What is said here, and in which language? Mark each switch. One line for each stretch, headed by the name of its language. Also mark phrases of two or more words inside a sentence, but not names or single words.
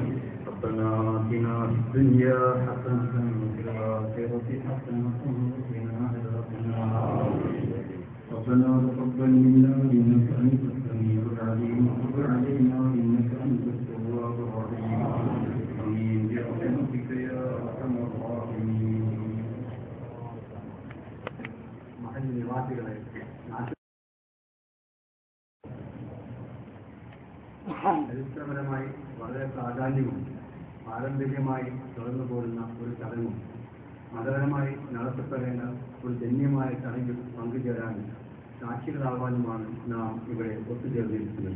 Arabic: ربنا آتنا في الدنيا حسنة وفي الآخرة حسنة وقنا عذاب النار. ربنا تقبل منا إنك أنت السميع العليم وتب علينا إنك أنت التواب الرحيم. آمين برحمتك يا أرحم الراحمين.
Malayalam: ചരിത്രപരമായി വളരെ പ്രാധാന്യവും പാരമ്പര്യമായി തുടർന്നു പോരുന്ന ഒരു ചടങ്ങും മതപരമായി നടത്തപ്പെടേണ്ട ഒരു ധന്യമായ ചടങ്ങിൽ പങ്കുചേരാൻ സാക്ഷികളാവാനുമാണ് നാം ഇവിടെ ഒത്തുചേർന്നിരിക്കുന്നത്.